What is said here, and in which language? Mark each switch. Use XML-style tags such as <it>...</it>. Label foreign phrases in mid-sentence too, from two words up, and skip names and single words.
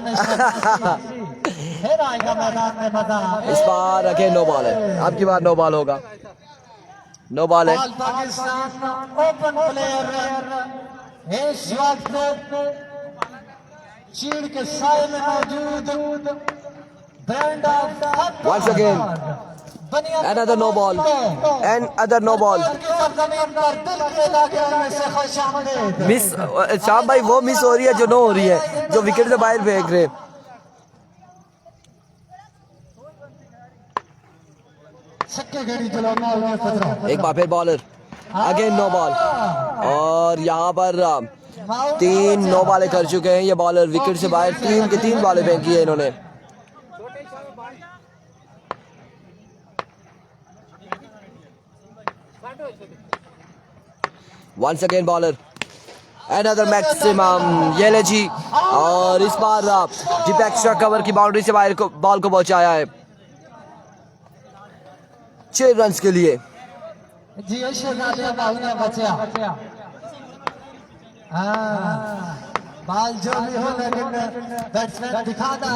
<hi>फिर आएगा मैदान में मजा। इस बार अगे</hi> <en>no ball</en> <hi>है, अब की बार</hi> <en>no ball</en> <hi>होगा,</hi> <en>no ball</en> <hi>है। पाकिस्तान ओपन प्लेयर इस वक्त चीड़ के साए में मौजूद ब्रांड ऑफ</hi> <en>Once again, another no ball, and other no ball.</en> <hi>मिस शाम भाई वो मिस हो रही है जो नो हो रही है, जो विकेट से बाहर फेंक रहे। एक बार फिर बॉलर,</hi> <en>again no ball.</en> <hi>और यहाँ पर 3 नो बॉलें कर चुके हैं ये बॉलर, विकेट से बाहर 3 की 3 बॉलें फेंकी है इन्होंने।</hi> <en>Once again bowler, another maximum,</en> <hi>ये ले जी। और इस बार</hi> <en>deep extra cover</en> <hi>की बाउंड्री से बाहर को बॉल को पहुंचाया है 6 रन के लिए। बाल जो भी हो लेकिन बैट्समैन दिखा दो।</hi>